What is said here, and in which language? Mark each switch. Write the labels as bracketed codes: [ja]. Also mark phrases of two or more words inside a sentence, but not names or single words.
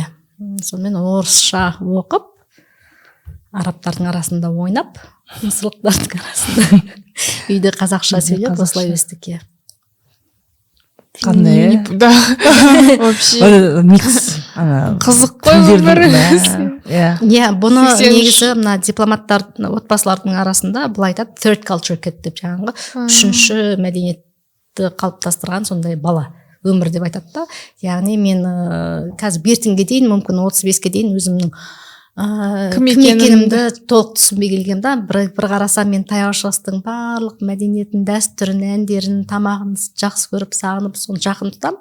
[kk] Сонымен орысша оқып, арабтардың арасында ойнап, мысырлықтардың арасында үйде қазақша сөйлеп, осылай өстік. Қандай? [ru] Да, вообще. [kk] Микс. Қызық қой өмір. Бұны негізі дипломаттар отбасылардың арасында бұл айтады [en] third culture kid [kk] деп, жаңағы үшінші мәдениетті қалыптастырған сондай бала өмір деп айтады да. Яғни мен қазір бертінге дейін, мүмкін 35-ке дейін өзімнің кім екенімді толық түсінбей келгем да. Бір қарасам мен таяу шығыстың барлық мәдениетін, дәстүрін, әндерін, тамағын жақсы көріп, сағынып, соны жақын тұтам.